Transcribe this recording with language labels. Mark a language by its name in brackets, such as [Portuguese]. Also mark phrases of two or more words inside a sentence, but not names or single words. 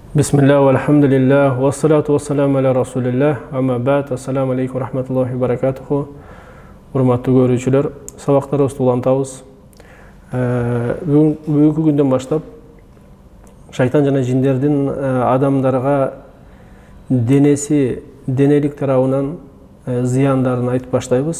[Arabic] بسم الله، الحمد لله، والصلاة والسلام على رسول الله، أما بعد، السلام عليكم رحمة الله بركاته. [Kyrgyz] Урматтуу көрүүчүлөр, сабактарыбызды улантабыз. Бүгүнкү күндөн баштап шайтан жана жиндердин адамдарга денелик тарабынан зыяндарын айтып баштайбыз.